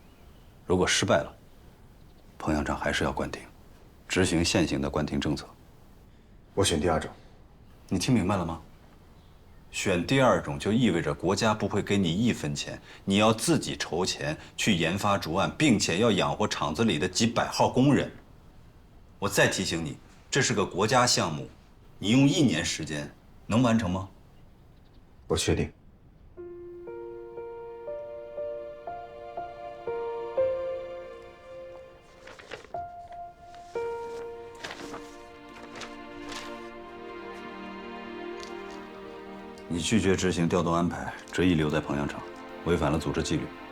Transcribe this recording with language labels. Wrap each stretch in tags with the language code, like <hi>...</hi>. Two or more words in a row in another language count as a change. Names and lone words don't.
<zh>如果失败了，彭阳厂还是要关停，执行现行的关停政策。我选第2种。你听明白了吗？选第2种就意味着国家不会给你1分钱，你要自己筹钱去研发竹案，并且要養活廠子里的幾百號工人。我再提醒你，這是個國家項目，你用1年時間能完成嗎？我確定。你拒絕執行調動安排，執意留在彭陽廠，違反了組織紀律。</zh>